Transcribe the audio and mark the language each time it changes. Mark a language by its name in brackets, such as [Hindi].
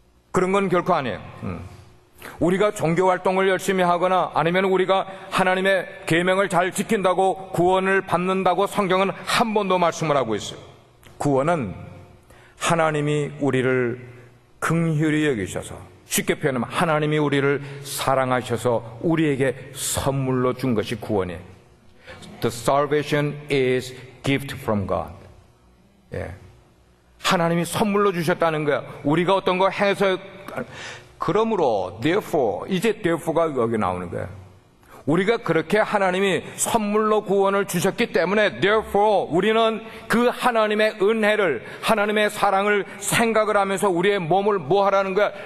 [Korean] 그런 건 결코 아니에요. 우리가 종교활동을 열심히 하거나 아니면 우리가 하나님의 계명을 잘 지킨다고 구원을 받는다고 성경은 한 번도 말씀을 하고 있어요. 구원은 하나님이 우리를 긍휼히 여기셔서, 쉽게 표현하면 하나님이 우리를 사랑하셔서 우리에게 선물로 준 것이 구원이에요. [English] The salvation is gift from God. [Korean] 예. 하나님이 선물로 주셨다는 거야. 우리가 어떤 거 해서, 그러므로 therefore, 이제 therefore가 여기 나오는 거야. 우리가 그렇게 하나님이 선물로 구원을 주셨기 때문에 therefore 우리는 그 하나님의 은혜를, 하나님의 사랑을 생각을 하면서 우리의 몸을 뭐 하라는 거야?